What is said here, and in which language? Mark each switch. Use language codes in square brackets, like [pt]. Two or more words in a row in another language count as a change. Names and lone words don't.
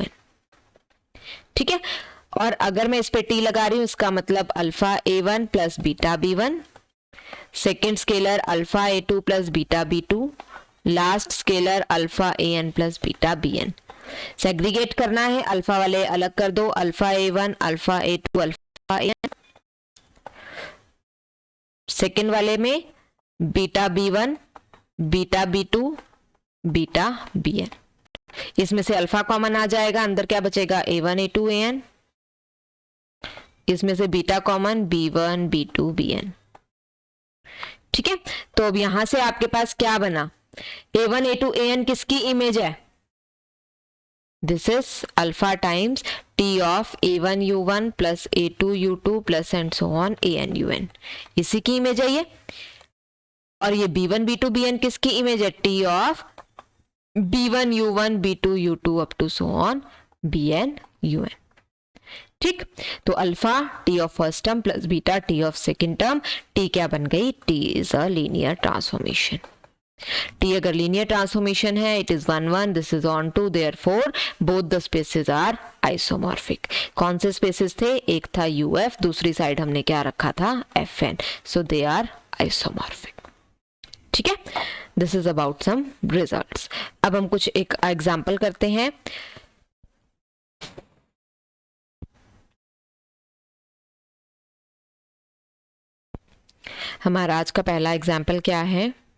[hi] ठीक है, और अगर मैं इस पे t लगा रही हूं, इसका मतलब [en] alpha a1 plus beta b1, second scalar alpha a2 plus beta b2, last scalar alpha an plus beta bn. [hi] सेग्रीगेट करना है, अल्फा वाले अलग कर दो, [en] alpha a1 alpha a2 alpha an, [hi] सेकेंड वाले में [en] beta b1 beta b2 beta bn, [hi] इसमें से [en] alpha common [hi] आ जाएगा, अंदर क्या बचेगा a1 a2 an, इसमें से [en] beta common b1 b2 bn. [hi] ठीक है, तो अब यहां से आपके पास क्या बना, a1 a2 an किसकी इमेज है, [en] this is alpha times t of a1 u1 plus a2 u2 plus and so on an un, [hi] इसी की इमेज है ये। और ये b1 b2 bn किसकी इमेज है, [en] t of b1 u1 b2 u2 up to so on bn un. [hi] ठीक, तो [en] alpha t of first term plus beta t of second term, टी [hi] क्या बन गई, [en] t is a linear transformation. [hi] टी अगर [en] linear transformation [hi] है, [en] it is 1 1, this is onto, therefore both the spaces are isomorphic. [hi] कौन से स्पेसेस थे, एक था uf, दूसरी साइड हमने क्या रखा था fn, [en] so they are isomorphic. [hi] ठीक है, [en] this is about some results. [hi] अब हम कुछ एक एग्जांपल करते हैं। हमारा आज का पहला एग्जाम्पल क्या है,